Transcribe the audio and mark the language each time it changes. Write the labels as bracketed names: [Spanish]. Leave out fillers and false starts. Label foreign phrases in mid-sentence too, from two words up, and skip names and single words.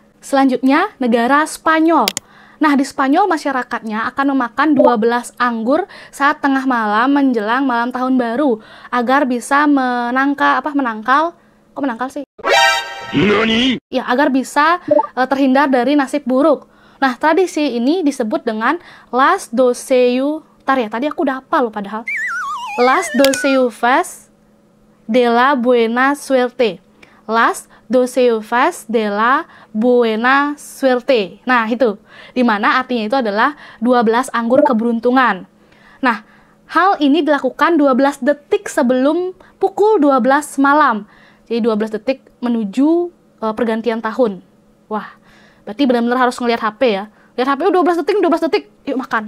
[Indonesian] Selanjutnya, negara Spanyol. Nah, di Spanyol masyarakatnya akan memakan 12 anggur saat tengah malam menjelang malam tahun baru agar bisa menangkal. Kok menangkal sih? Nani? Ya, agar bisa terhindar dari nasib buruk. Nah, tradisi ini disebut dengan Las Doceyu. Tadi aku udah hafal loh padahal. Las Doceufas de la Buena Suerte. Las Doceufas de la Buena Suerte. Nah, itu. Dimana artinya itu adalah 12 anggur keberuntungan. Nah, hal ini dilakukan 12 detik sebelum pukul 12 malam. Jadi 12 detik menuju pergantian tahun. Wah, berarti benar-benar harus ngelihat HP ya. Lihat HP 12 detik, yuk makan.